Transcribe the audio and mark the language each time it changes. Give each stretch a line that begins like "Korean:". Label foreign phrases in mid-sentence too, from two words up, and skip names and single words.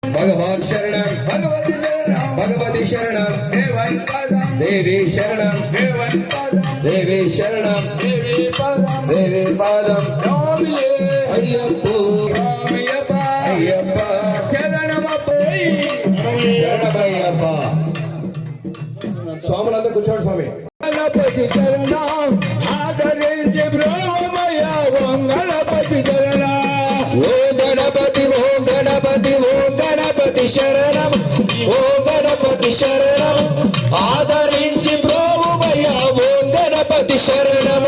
Sanskrit: भगवान शरणं भगवती शरणं देवी शरणं देवी शरणं देवी पादं अय्यप्पो अय्यप्पा शरणमయ్యప్ప
Telugu: స్వాములందరూ కూర్చోండి స్వామి గణపతి చరణ ఆదరించి బ్రహ్మయ్య ఓం గణపతి చరణ ఓ గణపతి ఓ గణపతి ఓ గణపతి శరణం ఓ గణపతి శరణం ఆదరించి బ్రోమయ్య ఓ గణపతి శరణము